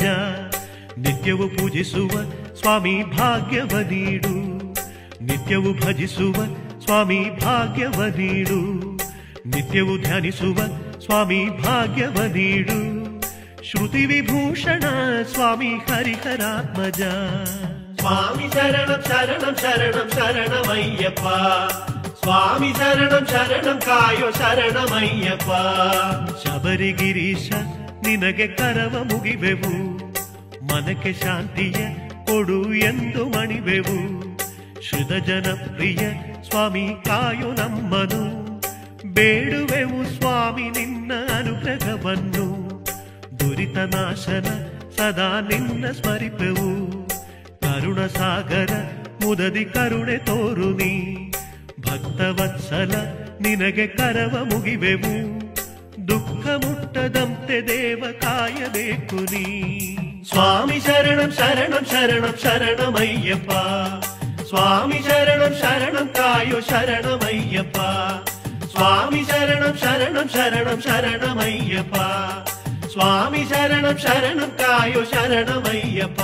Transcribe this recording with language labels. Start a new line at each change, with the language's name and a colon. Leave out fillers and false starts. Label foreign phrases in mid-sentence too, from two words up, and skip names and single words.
Kannada: ನಿತ್ಯವೂ ಪೂಜಿಸುವ ಸ್ವಾಮಿ ಭಾಗ್ಯವ ನೀಡು. ನಿತ್ಯವೂ ಭಜಿಸುವ ಸ್ವಾಮಿ ಭಾಗ್ಯವ ನೀಡು. ನಿತ್ಯವೂ ಧ್ಯಾನಿಸುವ ಸ್ವಾಮಿ ಭಾಗ್ಯವ ನೀಡು. ಶ್ರುತಿ ವಿಭೂಷಣ ಸ್ವಾಮಿ ಹರಿಹರಾತ್ಮಜ.
Malayalam: സ്വാമി ശരണം ശരണം ശരണം ശരണമയ്യപ്പ. സ്വാമി ശരണം ശരണം കായോ ശരണമയ്യപ്പ.
Kannada: ಶಬರಿಗಿರೀಶ ನಿನಗೆ ಕರವ ಮುಗಿವೆವು. ಮನಕ್ಕೆ ಶಾಂತಿಯ ಕೊಡು ಎಂದು ಮಣಿವೆವು. ಶ್ರುತ ಜನಪ್ರಿಯ ಸ್ವಾಮಿ ಕಾಯು ನಮ್ಮನು. ಬೇಡುವೆವು ಸ್ವಾಮಿ ನಿನ್ನ ಅನುಗ್ರಹವನ್ನು. ದುರಿತ ನಾಶನ ಸದಾ ನಿನ್ನ ಸ್ಮರಿಪೆವು. ಕರುಣ ಸಾಗರ ಮುದದಿ ಕರುಣೆ ತೋರು ನೀ. ಭಕ್ತವತ್ಸಲ ನಿನಗೆ ಕರವ ಮುಗಿವೆವು. ದುಃಖ ಮುಟ್ಟದಂತೆ ದೇವ ಕಾಯಬೇಕು ನೀ.
Malayalam: സ്വാമി ശരണം ശരണം ശരണം ശരണമയ്യപ്പ. സ്വാമി ശരണം ശരണം കായോ ശരണമയ്യപ്പ. സ്വാമി ശരണം ശരണം ശരണം ശരണമയ്യപ്പ. സ്വാമി ശരണം ശരണം കായോ ശരണമയ്യപ്പ.